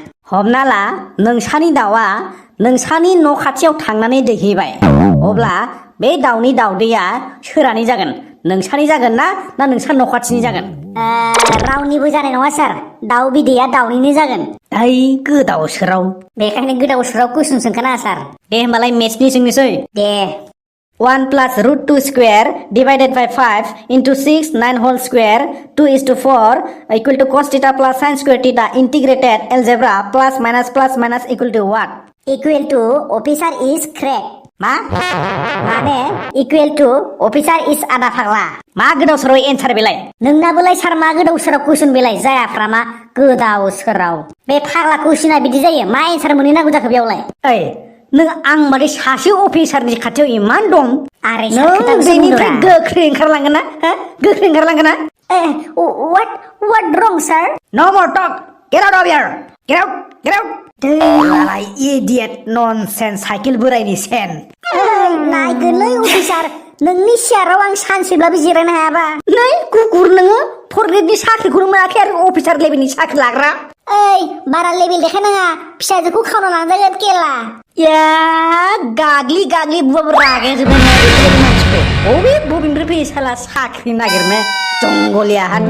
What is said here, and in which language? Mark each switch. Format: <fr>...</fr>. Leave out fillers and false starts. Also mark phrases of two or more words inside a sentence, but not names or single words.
<brx>हमना ला नोंसानि दाउआ नोंसानि न' खाथियाव थांनानै दैहैबाय अब्ला बे दाउनि दाउदैया सोरानि जागोन नोंसानि जागोन ना नोंसा न' खाथिनि जागोन रावनिबो जानाय नङा सार दाउ बिदैया दाउनिनो जागोन गोदाव सोराव बेखायनो गोदाव सोराव कुइसन सोंखाना सार दे होमबालाय मेथ्सनि सोंनोसै दे</brx> <en>1 plus root 2 square divided by 5 into 6 9 whole square 2:4 equal to cos theta plus sin square theta integrated algebra plus minus equal to what? Equal to officer is correct.</en> <brx>मा</brx> <en>माने equal to officer is</en> <brx>आदा फाग्ला मा गोदाव सोराव एन्सार बेलाय नोंनाबोलाय सार मा गोदाव सोराव कुइसन बेलाय जायाफ्रा मा गोदाव सोराव बे फाग्ला कुइसना बिदि जायो मा एन्सार मोनहैनांगौ जाखो बेयावलाय नों आं माने सासे अफिसारनि खाथियाव इमान दं आरे बेनिफ्राय गोख्रै ओंखारलांगोन ना गोख्रै ओंखारलांगोन ना</brx> <en>what wrong sir no more talk get out of here get out दैलाय idiot nonsense</en> <brx>साइकेल बोरायनि सेन नायगोनलै अफिसार नोंनि सियाराव आं सानसेब्लाबो जिरायनो हायाबा नै कुकुर नोङो फरग्रेडनि साख्रिखौनो मोनाखै आरो अफिसार लेभेलनि साख्रि लाग्रा बारा लेभेल देखायनाङा फिसाजोखौ खावना लांजागोन केला गाग्लि बुबाबो रागाया जोबबाय मानसिखौ बबेनिफ्राय फैयो साला साख्रि नागिरनो जंगलिया</brx>